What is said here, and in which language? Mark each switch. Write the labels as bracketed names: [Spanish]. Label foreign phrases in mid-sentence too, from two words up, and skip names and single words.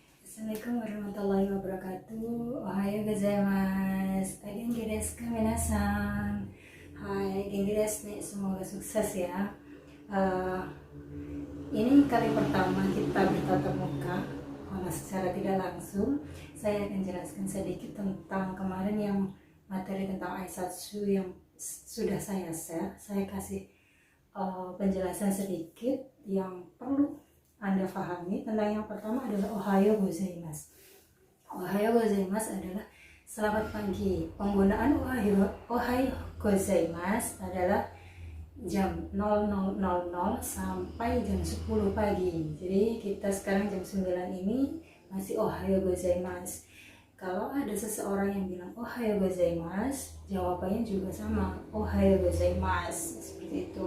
[Arabic] السلام عليكم ورحمة الله وبركاته. [Japanese] おはようございます。元気ですかみなさん? はい、元気です [Indonesian] nih. Semoga sukses ya. Ini kali pertama kita bertatap muka, secara tidak langsung. Saya akan jelaskan sedikit tentang kemarin yang materi tentang Aisatsu yang sudah saya share. Saya kasih penjelasan sedikit yang perlu Anda pahami. Tentang yang pertama adalah [Japanese] おはようございます. おはようございます [Indonesian] adalah selamat pagi. Penggunaan [Japanese] おはようございます [Indonesian] adalah jam 00.00 sampai jam 10 pagi. Jadi kita sekarang jam 9 ini masih [Japanese] おはようございます. [Indonesian] Kalau ada seseorang yang bilang [Japanese] おはようございます, [Indonesian] jawabannya juga sama, [Japanese] おはようございます, [Indonesian] seperti itu.